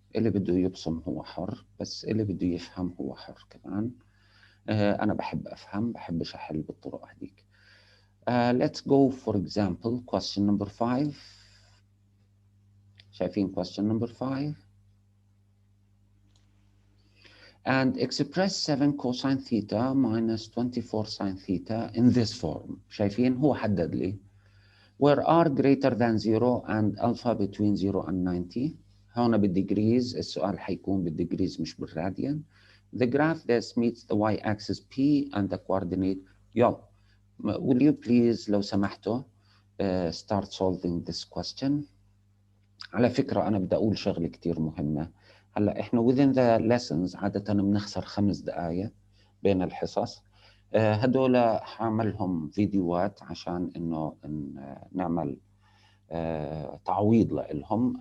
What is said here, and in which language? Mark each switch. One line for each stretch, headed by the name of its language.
Arabic: اللي بده يبصم هو حر، بس اللي بده يفهم هو حر كمان. أنا بحب أفهم، بحبش أحل بالطرق هذيك.
English: Let's go for example question number 5.
Arabic: شايفين
English: question number 5. And express 7 cosine theta minus 24 sine theta in this form.
Arabic: شايفين هو حدد لي
English: where r greater than 0 and alpha between 0 and 90.
Arabic: هون بالديجريز، السؤال حيكون بالديجريز مش بالراديان.
English: The graph this meets the y-axis p and the coordinate.
Arabic: يلا
English: will you please
Arabic: لو سمحتوا
English: start solving this question.
Arabic: على فكرة أنا بدي أقول شغلة كتير مهمة. هلا إحنا
English: within the lessons
Arabic: عادة بنخسر 5 دقايق بين الحصص. هدول حعملهم فيديوهات عشان إنه نعمل تعويض لهم.